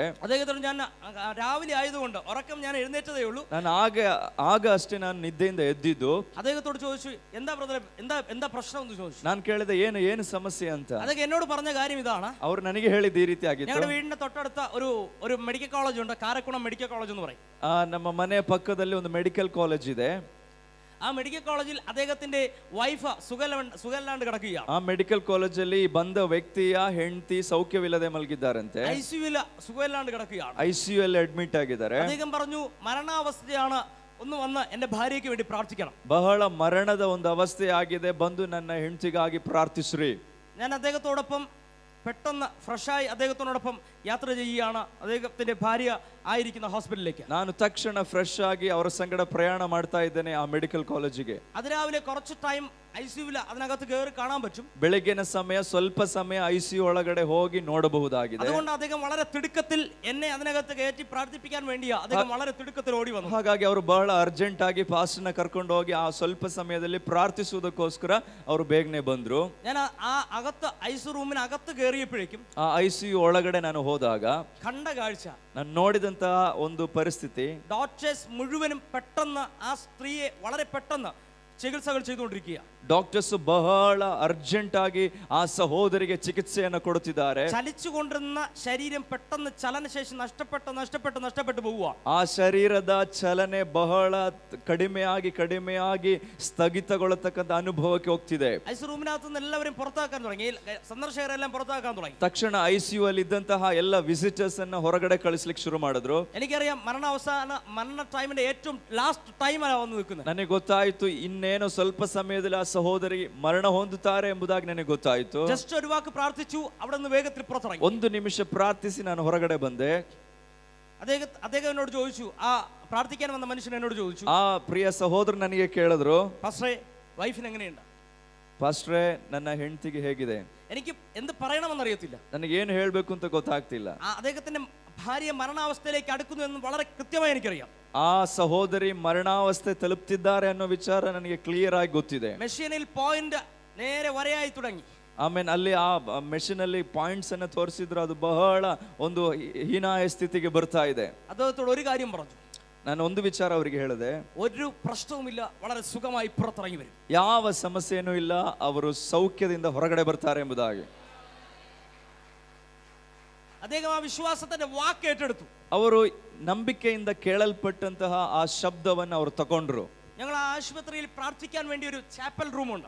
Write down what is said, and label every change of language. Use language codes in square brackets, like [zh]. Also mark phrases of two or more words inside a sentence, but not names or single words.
[ml] അദ്ദേഹത്തോട് ഞാൻ രാവിലെ ആയതുകൊണ്ട് ഉറക്കം ഞാൻ എഴുന്നേറ്റതേ ഉള്ളൂ. [kn] ನಾನು ಆಗ ಅಷ್ಟೇ ನಾನು ನಿದ್ದೆಯಿಂದ ಎದ್ದಿದ್ದು. [ml] അദ്ദേഹത്തോട് ചോദിച്ചു, എന്താ ബ്രദറെ, എന്താ പ്രശ്നം എന്ന് ചോദിച്ചു. [kn] ನಾನು ಕೇಳಿದೆ, ಏನು ಸಮಸ್ಯೆ ಅಂತ. [ml] അദ്ദേഹം എന്നോട് പറഞ്ഞ കാര്യം ഇതാണ്. [kn] ಅವ್ರು ನನಗೆ ಹೇಳಿದ ಈ ರೀತಿ ಆಗಿತ್ತು. [ml] ഞങ്ങളുടെ വീടിന്റെ തൊട്ടടുത്ത ഒരു [en] medical college [ml] ഉണ്ട്, കാരക്കുളം [en] medical college [ml] എന്ന് പറയും. [kn] ನಮ್ಮ ಮನೆ ಪಕ್ಕದಲ್ಲಿ ಒಂದು [en] medical college [kn] ಇದೆ. [ml] ആ [en] medical college [ml] അദ്ദേഹത്തിന്റെ വൈഫ് സുഖമില്ലാണ്ട് കിടക്കുകയാണ്. [kn] ಆ [en] medical college [kn] ಬಂದ ವ್ಯಕ್ತಿಯ ಹೆಂಡತಿ ಸೌಖ್ಯವಿಲ್ಲದೆ ಮಲಗಿದ್ದಾರಂತೆ. [ml] ഐസിയുവിൽ സുഖമില്ലാണ്ട് കിടക്കുകയാണ്. [kn] ICU ಅಲ್ಲಿ ಅಡ್ಮಿಟ್ ಆಗಿದ್ದಾರೆ. [ml] അദ്ദേഹം പറഞ്ഞു, മരണാവസ്ഥയാണ്, ഒന്ന് വന്ന് എന്റെ ഭാര്യയ്ക്ക് വേണ്ടി പ്രാർത്ഥിക്കണം. [kn] ಬಹಳ ಮರಣದ ಒಂದು ಅವಸ್ಥೆ ಆಗಿದೆ, ಬಂದು ನನ್ನ ಹೆಂಡತಿಗಾಗಿ ಪ್ರಾರ್ಥಿಸ್ರಿ. [ml] ഞാൻ അദ്ദേഹത്തോടൊപ്പം പെട്ടെന്ന് ഫ്രഷായി അദ്ദേഹത്തോടൊപ്പം യാത്ര ചെയ്യുകയാണ് അദ്ദേഹത്തിന്റെ ഭാര്യ ആയിരിക്കുന്ന ഹോസ്പിറ്റലിലേക്ക്. [kn] ನಾನು ತಕ್ಷಣ ಫ್ರೆಶ್ ಆಗಿ ಅವರ ಸಂಗಡ ಪ್ರಯಾಣ ಮಾಡ್ತಾ ಇದ್ದೇನೆ ಆ ಮೆಡಿಕಲ್ ಕಾಲೇಜಿಗೆ. [ml] അതിരാവിലെ കുറച്ച് [en] time ICU [ml] അതിനകത്ത് കയറി കാണാൻ പറ്റും. [kn] ಬೆಳಗಿನ ಸಮಯ ಸ್ವಲ್ಪ ಸಮಯ ICU ಒಳಗಡೆ ಹೋಗಿ ನೋಡಬಹುದಾಗಿದೆ. [ml] അതുകൊണ്ട് അദ്ദേഹം വളരെ തിടുക്കത്തിൽ എന്നെ അതിനകത്ത് കയറ്റി പ്രാർത്ഥിപ്പിക്കാൻ വേണ്ടിയാ അദ്ദേഹം വളരെ തിടുക്കത്തിൽ ഓടി വന്നു. [kn] ಹಾಗಾಗಿ ಅವರು ಬಹಳ ಅರ್ಜೆಂಟ್ ಆಗಿ ಪಾಸ್ಟರ್ನ ಕರ್ಕೊಂಡು ಹೋಗಿ ಆ ಸ್ವಲ್ಪ ಸಮಯದಲ್ಲಿ ಪ್ರಾರ್ಥಿಸುವುದಕ್ಕೋಸ್ಕರ ಅವರು ಬೇಗನೆ ಬಂದ್ರು. [ml] ഞാൻ ആ അകത്ത് [en] ICU room [ml] കയറിയപ്പോഴേക്കും [kn] ಆ ICU ಒಳಗಡೆ ನಾನು ಹೋದಾಗ [ml] കണ്ട കാഴ്ച, [kn] ನಾನು ನೋಡಿದಂತಹ ಒಂದು ಪರಿಸ್ಥಿತಿ, [ml] ഡോക്ടേഴ്സ് മുഴുവനും പെട്ടെന്ന് ആ സ്ത്രീയെ വളരെ പെട്ടെന്ന് ചികിത്സകൾ ചെയ്തുകൊണ്ടിരിക്കുക. [kn] ಡಾಕ್ಟರ್ಸ್ ಬಹಳ ಅರ್ಜೆಂಟ್ ಆಗಿ ಆ ಸಹೋದರಿಗೆ ಚಿಕಿತ್ಸೆಯನ್ನು ಕೊಡುತ್ತಿದ್ದಾರೆ. [ml] ചലിച്ചുകൊണ്ടിരുന്ന ശരീരം പെട്ടെന്ന് ചലനശേഷി നഷ്ടപ്പെട്ടു പോവുക. [kn] ಆ ಶರೀರದ ಚಲನೆ ಬಹಳ ಕಡಿಮೆಯಾಗಿ ಸ್ಥಗಿತಗೊಳ್ಳತಕ್ಕಂಥ ಅನುಭವಕ್ಕೆ ಹೋಗ್ತಿದೆ. [en] ICU room [ml] നിന്ന് എല്ലാവരും പുറത്താക്കാൻ തുടങ്ങി, സന്ദർശകരെല്ലാം പുറത്താക്കാൻ തുടങ്ങി. [kn] ತಕ್ಷಣ ICU ಅಲ್ಲಿ ಇದ್ದಂತಹ ಎಲ್ಲ ವಿಸಿಟರ್ಸ್ ಅನ್ನ ಹೊರಗಡೆ ಕಳಿಸ್ಲಿಕ್ಕೆ ಶುರು ಮಾಡಿದ್ರು. [ml] എനിക്കറിയാം മരണ ടൈമിന്റെ ഏറ്റവും [en] last time [ml] വന്ന് നിൽക്കുന്നത്. [kn] ನನಗೆ ಗೊತ್ತಾಯ್ತು ಇನ್ನೇನೋ ಸ್ವಲ್ಪ ಸಮಯದಲ್ಲಿ ಆ ಸಹೋದರಿ ಮರಣ ಹೊಂದುತ್ತಾರೆ ಎಂಬುದಾಗಿ ನನಗೆ ಗೊತ್ತಾಯ್ತು. [ml] ಜಸ್ಟ್ ഒരു വാക്ക് പ്രാർത്ഥിച്ചു, അവിടെ നിന്ന് വേഗത്തിൽ പുറത്തിറങ്ങി. [kn] ಒಂದು ನಿಮಿಷ ಪ್ರಾರ್ಥಿಸಿ ನಾನು ಹೊರಗಡೆ ಬಂದೆ. [ml] അദ്ദേഹം എന്നോട് ചോദിച്ചു, ആ പ്രാർത്ഥിക്കാൻ വന്ന മനുഷ്യൻ എന്നോട് ചോദിച്ചു, [kn] ಆ ಪ್ರಿಯ ಸಹೋದರ ನನಗೆ ಕೇಳಿದ್ರು, [ml] പാസ്റ്ററേ വൈഫിന് എങ്ങനെയുണ്ട്? [kn] ಪಾಸ್ಟ್ರೇ ನನ್ನ ಹೆಂಡತಿಗೆ ಹೇಗಿದೆ? [ml] എനിക്ക് എന്ത് പറയണമെന്നറിയത്തില്ല, [kn] ನನಗೆ ಏನು ಹೇಳಬೇಕು ಅಂತ ಗೊತ್ತಾಗ್ತಿಲ್ಲ. [ml] അദ്ദേഹത്തിന്റെ ഭാര്യ മരണാവസ്ഥയിലേക്ക് അടുക്കുന്നു എന്ന് വളരെ കൃത്യമായി എനിക്കറിയാം. [kn] ಆ ಸಹೋದರಿ ಮರಣಾವಸ್ಥೆ ತಲುಪ್ತಿದ್ದಾರೆ ಅನ್ನೋ ವಿಚಾರ ನನಗೆ ಕ್ಲಿಯರ್ ಆಗಿ ಗೊತ್ತಿದೆ. [ml] മെഷീനിൽ പോയിന്റ് നേരെ വരയായി തുടങ്ങി. [kn] ಆಮೇಲೆ ಅಲ್ಲಿ ಆ ಮೆಷಿನ್ ಅಲ್ಲಿ ಪಾಯಿಂಟ್ಸ್ ಅನ್ನ ತೋರಿಸಿದ್ರು, ಅದು ಬಹಳ ಒಂದು ಹೀನಾಯ ಸ್ಥಿತಿಗೆ ಬರ್ತಾ ಇದೆ. [ml] അദ്ദേഹത്തോട് ഒരു കാര്യം പറഞ്ഞു. [kn] ನಾನು ಒಂದು ವಿಚಾರ ಅವರಿಗೆ ಹೇಳಿದೆ, [ml] ഒരു പ്രശ്നവുമില്ല, വളരെ സുഖമായി പുറത്തിറങ്ങി വരും, [kn] ಯಾವ ಸಮಸ್ಯೆನೂ ಇಲ್ಲ, ಅವರು ಸೌಖ್ಯದಿಂದ ಹೊರಗಡೆ ಬರ್ತಾರೆ ಎಂಬುದಾಗಿ. [ml] അദ്ദേഹം ആ വിശ്വാസത്തിന്റെ വാക്ക് ഏറ്റെടുത്തു. [kn] ಅವರು ನಂಬಿಕೆಯಿಂದ ಕೇಳಲ್ಪಟ್ಟಂತಹ ಆ ಶಬ್ದವನ್ನು ಅವರು ತಗೊಂಡ್ರು. [ml] ഞങ്ങൾ ആ ആശുപത്രിയിൽ പ്രാർത്ഥിക്കാൻ വേണ്ടി ഒരു [en] chapel room [ml] ഉണ്ട്.